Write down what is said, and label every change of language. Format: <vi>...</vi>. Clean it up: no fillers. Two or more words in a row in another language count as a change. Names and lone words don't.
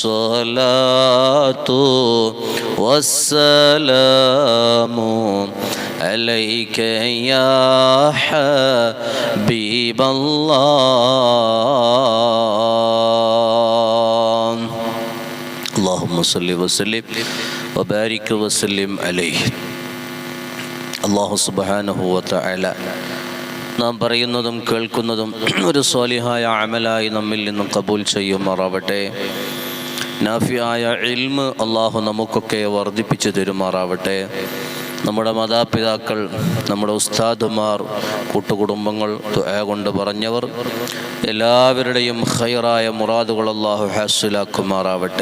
<ar>الصلاة والسلام عليك يا حبيب الله اللهم صل وسلم وبارك وسلم عليه.</ar> <ml>അല്ലാഹു</ml> <ar>سبحانه وتعالى</ar> <ml>നാം പറയുന്നതും കേൾക്കുന്നതും ഒരു സ്വാലിഹായ അമലായി നമ്മിൽ നിന്നും കബൂൽ ചെയ്യുമാറാവട്ടെ. നാഫിയായ ഇൽമ് അല്ലാഹു നമുക്കൊക്കെ വർദ്ധിപ്പിച്ചു തരുമാറാവട്ടെ. നമ്മുടെ മാതാപിതാക്കൾ, നമ്മുടെ ഉസ്താദുമാർ, കൂട്ടുകുടുംബങ്ങൾ, ദുആ കൊണ്ട് പറഞ്ഞവർ എല്ലാവരുടെയും ഖൈറായ മുറാദുകൾ അല്ലാഹു ഹാസിലാക്കുമാറാവട്ടെ.</ml>